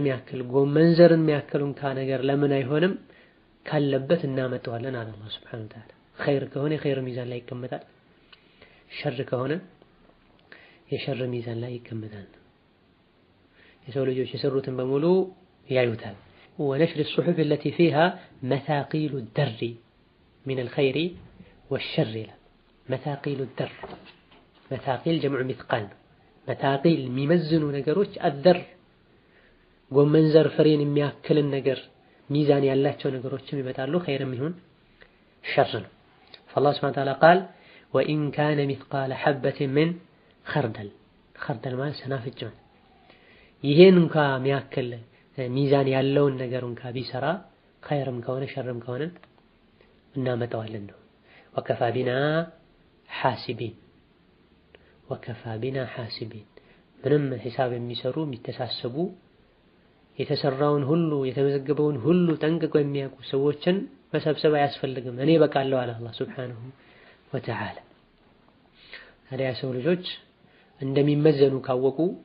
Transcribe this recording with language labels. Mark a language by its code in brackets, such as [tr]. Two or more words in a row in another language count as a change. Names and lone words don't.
[am] የሚያክል ጎመን ዘርን የሚያክል እንኳ ነገር ለምን አይሆንም ካለበት እናመጣዋለን አለ [ar] الله سبحانه وتعالى። [am] ኸይር ከሆነ የኸይር ሚዛን ላይ ይቀመጣል፣ ሸር ከሆነ የሸር ሚዛን ላይ ይቀመጣል። የሰው ልጆች የሰሩትን በሙሉ [ar] ያዩታል። ወነሽር الصحف التي فيها مثاقيل الدر من الخير والشر ይላል። مثاقيل الدر مثاقيل جمع مثقال مثاقيل [am] የሚመዝኑ ነገሮች [ar] الدر [am] ጎመን ዘር ፍሬን የሚያክልን ነገር ሚዛን ያላቸው ነገሮችም ይመጣሉ፣ ኸይርም ይሁን ሸር ነው። [ar] فالله سبحانه وتعالى قال وإن كان مثقال حبة من خردل خردل [am] ማለት ሰናፍጭ ማለት ይሄን እንኳ የሚያክል ሚዛን ያለውን ነገር እንኳ ቢሰራ ኸይርም ከሆነ ሸርም ከሆነ እናመጣዋለን ነው። [ar] وكفى بنا حاسبين وكفى بنا حاسبين [am] ምንም ሂሳብ የሚሰሩ የሚተሳሰቡ የተሰራውን ሁሉ የተመዘገበውን ሁሉ ጠንቅቀው የሚያውቁ ሰዎችን መሰብሰብ አያስፈልግም። እኔ በቃለሁ አለ [ar] الله سبحانه وتعالى። [am] ታዲያ ሰው ልጆች እንደሚመዘኑ ካወቁ